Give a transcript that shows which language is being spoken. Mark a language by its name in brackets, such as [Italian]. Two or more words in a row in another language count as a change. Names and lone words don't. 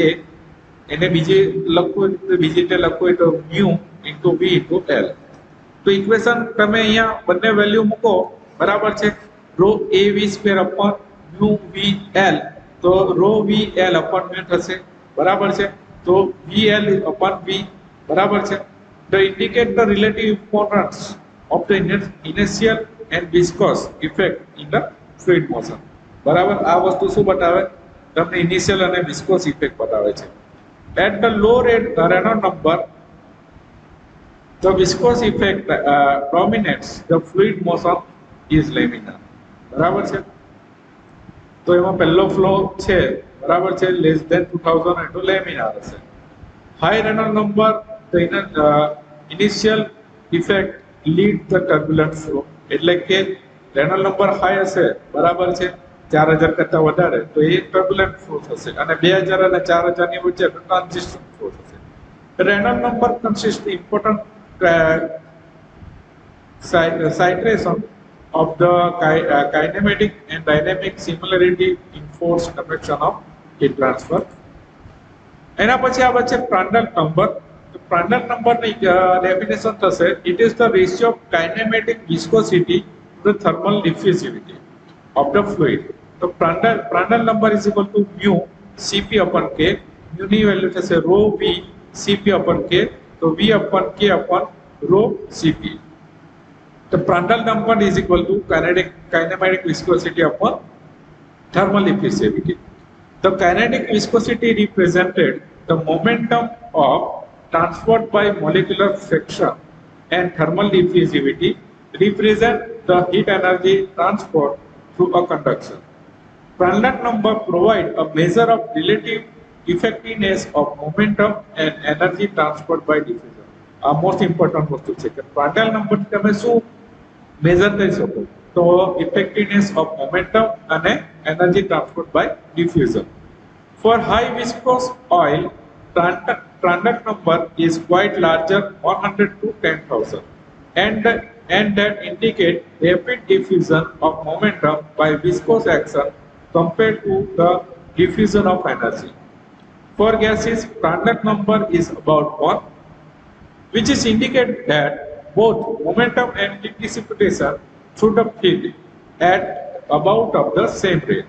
[Gujarati] એને બીજી રીતે લખવું હોય તો [English] mu into V into L. [Gujarati] તો ઇક્વેશન તમે અહીંયા બંને વેલ્યુ મૂકો, બરાબર છે. [English] rho A V square upon mu V L, તો rho V L upon mu થશે. [Gujarati] બરાબર છે. તો [English] V L upon V. [Gujarati] બરાબર છે. [English] To indicate the relative importance of the inertial and viscous effect in the fluid motion. [Gujarati] બરાબર, આ વસ્તુ શું બતાવે? તમને ઇનિશિયલ અને [English] viscous effect [Gujarati] બતાવે છે. [English] At the low Reynolds number, the viscous effect dominates the fluid motion is laminar. [Gujarati] બરાબર છે. તો એમાં પહેલો ફ્લો છે, બરાબર છે, [English] less than 2000 [Gujarati] એટલે લેમિનાર હશે. [English] high Reynolds number, the initial effect lead the turbulent flow. [Gujarati] એટલે કે [English] Reynolds number high [Gujarati] હશે, બરાબર છે, 4000 કરતા વધારે, તો એ [English] turbulent flow [Gujarati] થશે. અને 2000 અને 4000 ની વચ્ચે [English] transition flow [Gujarati] થશે. [English] Reynolds number consist important citation of the kinematic and dynamic similarity in force convection of heat transfer. [Gujarati] એના પછી આવે છે [English] Prandtl number. [Gujarati] તો પ્રાંડલ નંબરની ડેફિનેશન થશે [English] it is the ratio of kinematic viscosity to the thermal diffusivity of the fluid. તો Prandtl number is equal to mu Cp upon K. મ્યુ ની વેલ્યુ થશે rho V Cp upon K. તો V upon K upon rho Cp. The Prandtl number is equal to kinematic viscosity upon thermal diffusivity. The kinetic viscosity represented the momentum of transport by molecular friction, and thermal diffusivity represent the heat energy transport through a conduction. Prandtl number provide a measure of relative effectiveness of momentum and energy transport by diffusion. Most important [Gujarati] વસ્તુ છે કે [English] Prandtl number [Gujarati] તમે શું મેજર કરી શકો? [English] તો effectiveness of momentum અને energy transport by diffusion. for high viscous oil, Prandtl number is quite larger, 100 to 10,000, and that indicate rapid diffusion of momentum by viscous action compared to the diffusion of energy. For gases, Prandtl number is about 1, which is indicate that both momentum and heat dissipation through the field at about of the same rate.